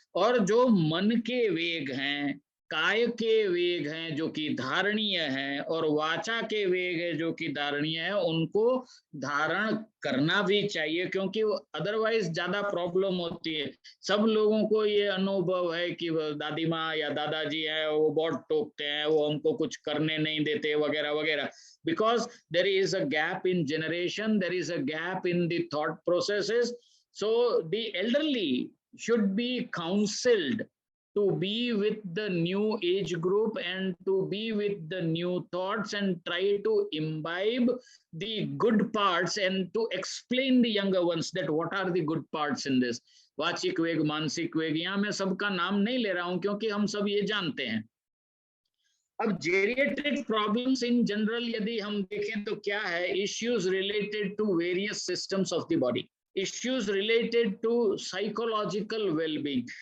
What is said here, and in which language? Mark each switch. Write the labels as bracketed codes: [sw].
[hi] और जो मन के वेग हैं, काय के वेग हैं जो कि धारणीय हैं, और वाचा के वेग है जो कि धारणीय है, उनको धारण करना भी चाहिए, क्योंकि अदरवाइज ज्यादा प्रॉब्लम होती है। सब लोगों को ये अनुभव है कि दादी माँ या दादाजी है वो बहुत टोकते हैं, वो हमको कुछ करने नहीं देते वगैरह वगैरह, [en] because there is a gap in generation, there is a gap in the thought processes. So the elderly should be counseled to be with the new age group and to be with the new thoughts and try to imbibe the good parts and to explain the younger ones that what are the good parts in this. [hi] वाचिक वेग, मानसिक वेग, यहाँ मैं सबका नाम नहीं ले रहा हूं क्योंकि हम सब ये जानते हैं। [en] अब geriatric problems in general [hi] यदि हम देखें तो क्या है, [en] Issues related to various systems of the body, issues related to psychological wellbeing.